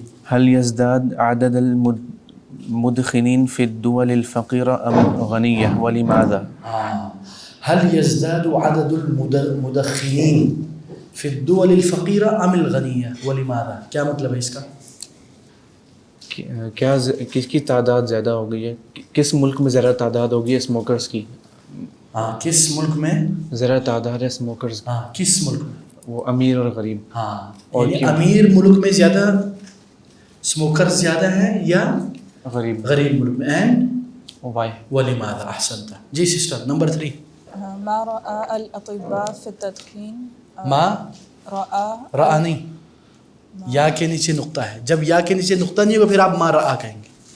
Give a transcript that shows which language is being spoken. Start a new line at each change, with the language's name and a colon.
Arabic: هل يزداد عدد المدخنين في الدول الفقيرة ام غنية ولماذا. هل يزداد عدد المدخنين في الدول الفقيرة ام الغنية ولماذا.
Urdu: کیا مطلب ہے اس کا؟ کیا کس کی تعداد زیادہ ہو گئی ہے، کس ملک میں زیادہ تعداد ہوگی ہے اسموکرز کی. کس ملک میں زیادہ تعداد ہے اسموکرز. کس ملک میں؟ وہ امیر اور غریب. اور امیر ملک میں زیادہ اسموکر زیادہ ہیں یا غریب ملک میں. اینڈ
Arabic: ولماذا.
Urdu: احسنت جی sister. نمبر 3.
Arabic: ما رأى الأطباء في التدخين. ما رأى
Urdu: نہیں، یا کے نیچے نقطہ ہے. جب یا کے نیچے نقطہ نہیں ہوگا پھر آپ
Arabic: ما رأى
Urdu: کہیں گے.